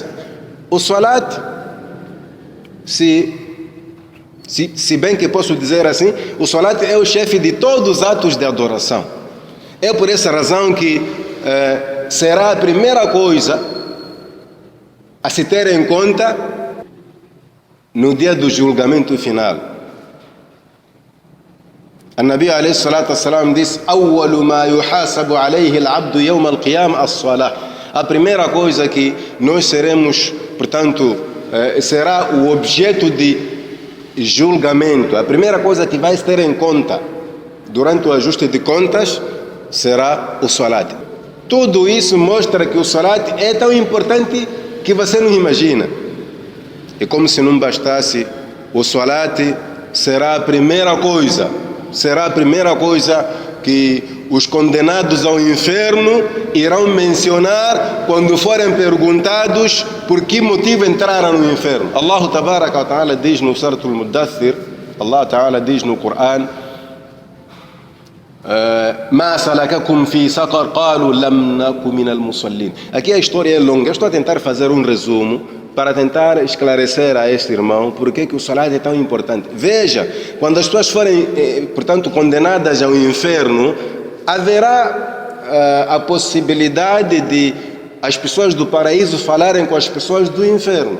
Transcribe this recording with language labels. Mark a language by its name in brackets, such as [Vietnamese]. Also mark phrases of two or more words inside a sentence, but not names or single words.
[Portuguese] O salat, se bem que posso dizer assim, o salat é o chefe de todos os atos de adoração. É por essa razão que será a primeira coisa a se ter em conta no dia do julgamento final. [Arabic] النبي عليه الصلاة والسلام [Portuguese] disse: [Arabic] أول ما يحاسب عليه العبد يوم القيامة الصلاة. [Portuguese] A primeira coisa que nós seremos, portanto, será o objeto de julgamento. A primeira coisa que vai se ter em conta durante o ajuste de contas será o salat. Tudo isso mostra que o salat é tão importante que você não imagina. E como se não bastasse, o salat será a primeira coisa que os condenados ao inferno irão mencionar quando forem perguntados por que motivo entraram no inferno. Allah [Arabic] تبارك وتعالى [Portuguese] diz no Surat al-Muddathir, Allah Ta'ala diz no Coran: [Arabic] ما سلككم في سقر قالوا لم نكن من المصلين. [Portuguese] Aqui a história é longa, eu estou a tentar fazer um resumo para tentar esclarecer a este irmão por que o salat é tão importante. Veja, quando as pessoas forem, portanto, condenadas ao inferno, haverá a possibilidade de as pessoas do paraíso falarem com as pessoas do inferno.